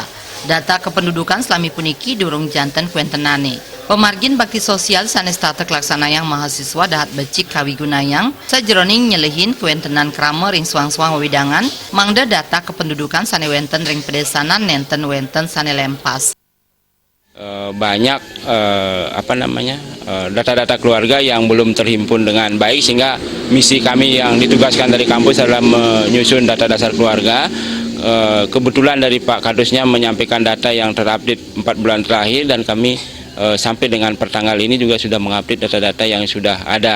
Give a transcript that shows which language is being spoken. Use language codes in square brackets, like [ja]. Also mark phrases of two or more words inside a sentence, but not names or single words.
[ban] Data kependudukan selami puniki durung janten kuentenane. Pemargin bakti sosial sanes tata kelaksanayang mahasiswa dahat becik kawigunayang sajroning nyelehin kuentenan krama ring suang-suang wewidangan mangda data kependudukan sane wenten ring pedesanan nenten wenten sane lempas. [id] Banyak data-data keluarga yang belum terhimpun dengan baik, sehingga misi kami yang ditugaskan dari kampus adalah menyusun data dasar keluarga. Kebetulan dari Pak Kadusnya menyampaikan data yang terupdate 4 bulan terakhir, dan kami sampai dengan pertanggal ini juga sudah mengupdate data-data yang sudah ada.